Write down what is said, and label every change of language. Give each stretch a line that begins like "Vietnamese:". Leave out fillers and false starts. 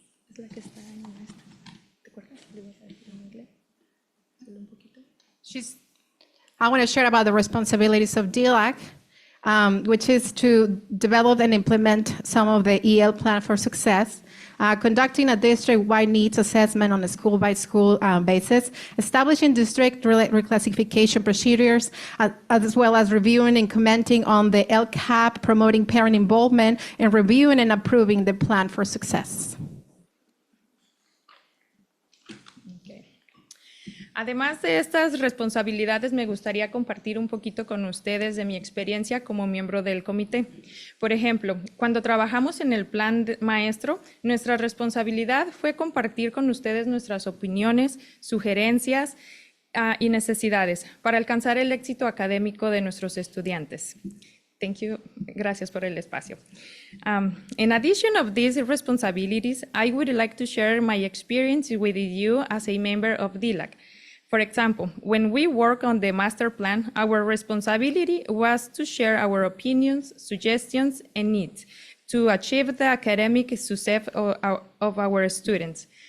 Spanish: Es la que está en esta. ¿Te acuerdas? Le ibas a decir en inglés. Solo un poquito.
English: I want to share about the responsibilities of DLAC, which is to develop and implement some of the EL plan for success, conducting a district-wide needs assessment on a school-by-school basis, establishing district reclassification procedures, as well as reviewing and commenting on the LCAP, promoting parent involvement, and reviewing and approving the plan for success.
Spanish: Además de estas responsabilidades, me gustaría compartir un poquito con ustedes de mi experiencia como miembro del comité. Por ejemplo, cuando trabajamos en el plan maestro, nuestra responsabilidad fue compartir con ustedes nuestras opiniones, sugerencias y necesidades para alcanzar el éxito académico de nuestros estudiantes.
English: Thank you.
Spanish: Gracias por el espacio.
English: In addition of these responsibilities, I would like to share my experience with you as a member of DLAC. For example, when we work on the master plan, our responsibility was to share our opinions, suggestions, and needs to achieve the academic success of our students.